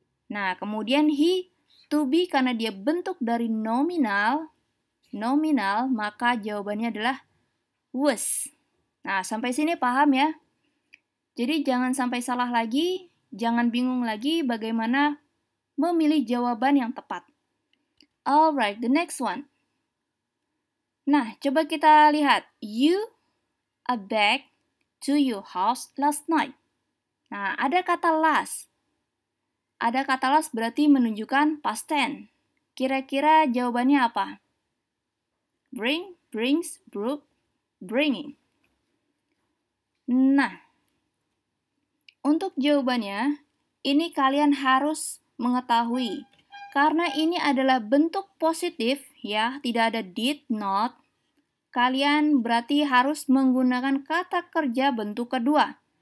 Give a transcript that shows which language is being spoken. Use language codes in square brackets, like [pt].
[id] Nah, kemudian he to be karena dia bentuk dari nominal, maka jawabannya adalah was. Nah, sampai sini paham ya? Jadi jangan sampai salah lagi, jangan bingung lagi bagaimana memilih jawaban yang tepat. [en] Alright, the next one. [id] Nah, coba kita lihat. [en] You a back to your house last night. [id] Nah, ada kata last. Ada kata last berarti menunjukkan past tense. Kira-kira jawabannya apa? [en] Bring, brings, brought, bringing. [id] Nah, untuk jawabannya, ini kalian harus mengetahui. Karena ini adalah bentuk positif, ya, tidak ada did, not. Kalian berarti harus menggunakan kata kerja bentuk kedua.